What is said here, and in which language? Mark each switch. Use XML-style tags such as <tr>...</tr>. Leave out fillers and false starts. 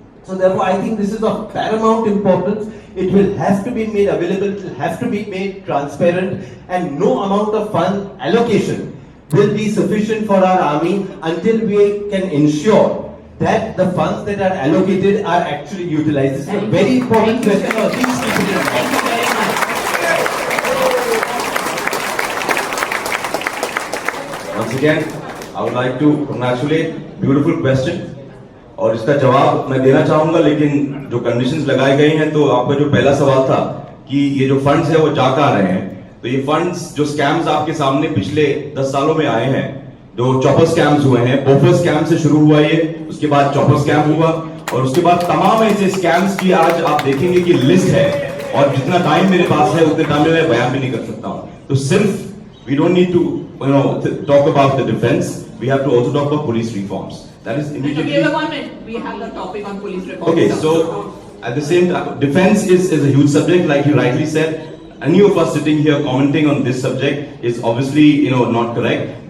<en>So therefore I think this is of paramount importance. It will have to be made available, it will have to be made transparent, and no amount of fund allocation will be sufficient for our army until we can ensure that the funds that are allocated are actually utilized. This is a very important question. Please keep it in mind. Thank you very much. Once again, I would like to congratulate. Beautiful question.</en> <hi>और इसका जवाब मैं देना चाहूंगा, लेकिन जो conditions लगाई गई हैं, तो आपका जो पहला सवाल था कि ये जो फंड्स है वो जा कहां रहे हैं, तो ये फंड्स जो स्कैम्स आपके सामने पिछले 10 सालों में आए हैं, जो चॉपर स्कैम्स हुए हैं, बोफर स्कैम से शुरू हुआ ये, उसके बाद चॉपर स्कैम हुआ, और उसके बाद तमाम ऐसे स्कैम्स की आज आप देखेंगे कि लिस्ट है, और जितना टाइम मेरे पास है उतने टाइम में मैं बयान भी नहीं कर सकता हूं.</hi> <en>तो सिर्फ we don't need to talk about the defense, we have to also talk about police reforms. That is immediately. Give a comment. We have the topic on police reform. Okay, so at the same time, defense is a huge subject, like you rightly said. Any of us sitting here commenting on this subject is obviously not correct.</en>